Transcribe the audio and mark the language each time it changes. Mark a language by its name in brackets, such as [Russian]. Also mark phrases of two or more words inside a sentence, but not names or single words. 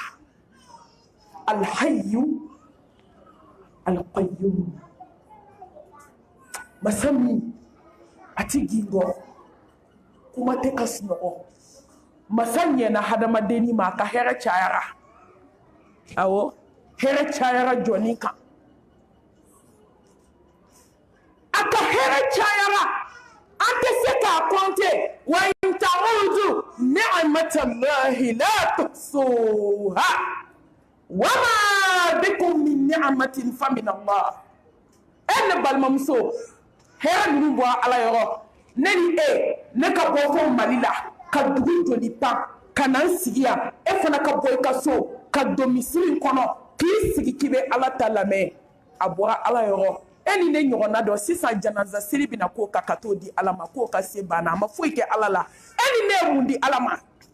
[Arabic] الحي القيوم [Bambara] masa min a ti gingɔ kuma tɛ ka sunɔgɔ masa ɲɛna hadamadenni ma a ka hɛrɛ cayara awɔ hɛrɛ cayara jɔnni kan a ka hɛrɛ cayara an tɛ se k'a [Arabic] kɔnte وإن تعدوا نعمة الله لا تحصوها وما بكم من نعمة فمن الله [Bambara] ne balimamuso hɛrɛ ninnu bɔra ala yɔrɔ ne ni e ne ka bɔ fɔ Mali la ka dugu joli pan ka na n sigi yan e fana ka bɔ i ka so ka don misiri kɔnɔ k'i sigi k'i bɛ ala ta lamɛn a bɔra ala yɔrɔ e ni ne ɲɔgɔnna dɔ sisan janaza siri bɛna k'o kan ka t'o di ala ma k'o ka se banna a ma foyi kɛ ala la e ni ne ye mun di ala ma